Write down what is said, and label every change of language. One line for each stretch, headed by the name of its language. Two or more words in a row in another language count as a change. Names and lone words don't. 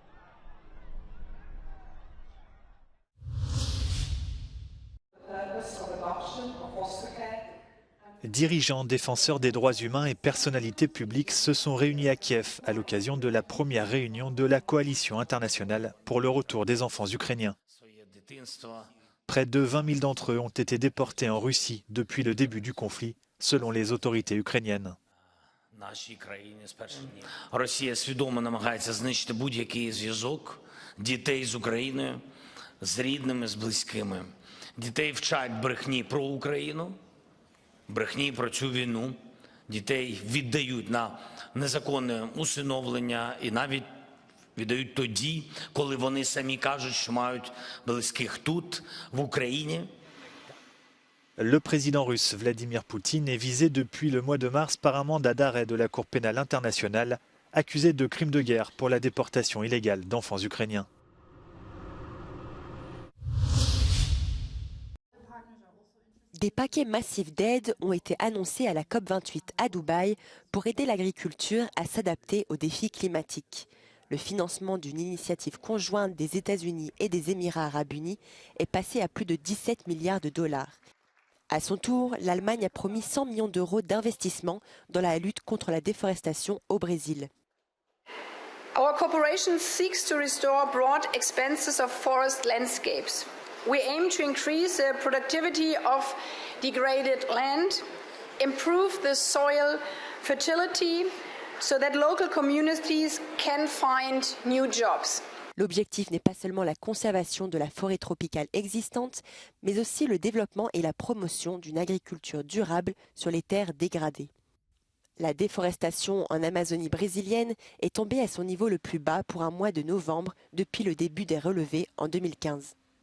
French: Dirigeants, défenseurs des droits humains et personnalités publiques se sont réunis à Kiev à l'occasion de la première réunion de la coalition internationale pour le retour des enfants ukrainiens. Près de 20 000 d'entre eux ont été déportés en Russie depuis le début du conflit, selon les autorités ukrainiennes.
Ukrainian: Росія свідомо намагається знищити будь-який зв'язок дітей з Україною, з рідними, з близькими. Дітей вчать брехні про Україну, брехні про цю війну. Дітей віддають на незаконне усиновлення і навіть віддають тоді, коли вони самі кажуть, що мають близьких тут, в Україні.
French: Le président russe Vladimir Poutine est visé depuis le mois de mars par un mandat d'arrêt de la Cour pénale internationale, accusé de crimes de guerre pour la déportation illégale d'enfants ukrainiens. Des paquets massifs d'aide ont été annoncés à la COP28 à Dubaï pour aider l'agriculture à s'adapter aux défis climatiques. Le financement d'une initiative conjointe des États-Unis et des Émirats arabes unis est passé à plus de 17 milliards de dollars. À son tour, l'Allemagne a promis 100 millions d'euros d'investissement dans la lutte contre la déforestation au Brésil.
English: Our cooperation seeks to restore broad expanses of forest landscapes. We aim to increase the productivity of degraded land, improve the soil fertility so that local communities can find new jobs.
French: L'objectif n'est pas seulement la conservation de la forêt tropicale existante, mais aussi le développement et la promotion d'une agriculture durable sur les terres dégradées. La déforestation en Amazonie brésilienne est tombée à son niveau le plus bas pour un mois de novembre depuis le début des relevés en 2015.